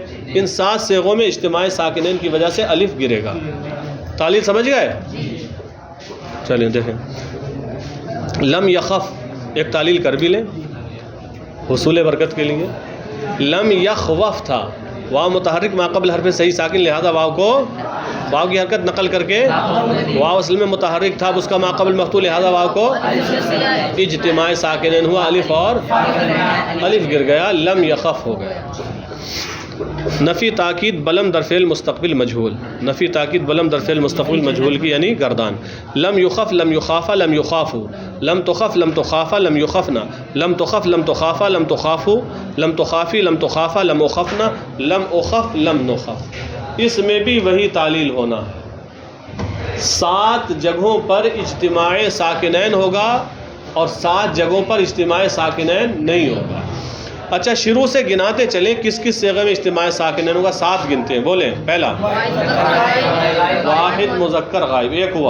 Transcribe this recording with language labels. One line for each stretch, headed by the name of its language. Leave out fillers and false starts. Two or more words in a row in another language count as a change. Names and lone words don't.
Urdu: ان 7 صیغوں میں اجتماع ساکنین کی وجہ سے الف گرے گا. تعلیل سمجھ گئے؟ چلیے دیکھیں.
Arabic: لم یخف
Urdu: ایک تعلیل کر بھی لیں حصول برکت کے لیے.
Arabic: لم یخوف
Urdu: تھا، واو متحرک ما قبل حرف صحیح ساکن، لہذا واو کی حرکت نقل کر کے واو اصل میں متحرک تھا، اس کا ما قبل مفتوح، لہذا واو کو اجتماع ساکنین ہوا، الف اور الف گر گیا،
Arabic: لم یخف
Urdu: ہو گیا.
Persian: نفی تاکید بلم در فعل مستقبل مجہول. نفی تاکید بلم در فعل مستقبل مجہول
Urdu: کی یعنی گردان.
Arabic: لم یخف لم یخافا لم یخافو، لم تخف لم تخافا لم یخفنا، لم تخف لم تخافا لم تخافو، لم تخافی لم تخافا لم اخفنا، لم اخف لم نخف.
Urdu: اس میں بھی وہی تعلیل ہونا ہے. 7 جگہوں پر اجتماع ساکنین ہوگا اور 7 جگہوں پر اجتماع ساکنین نہیں ہوگا. اچھا شروع سے گناتے چلیں کس کس صیغے میں اجتماع ساکنین ہوگا. 7 گنتے ہیں. بولیں. پہلا واحد مذکر غائب، 1 ہوا.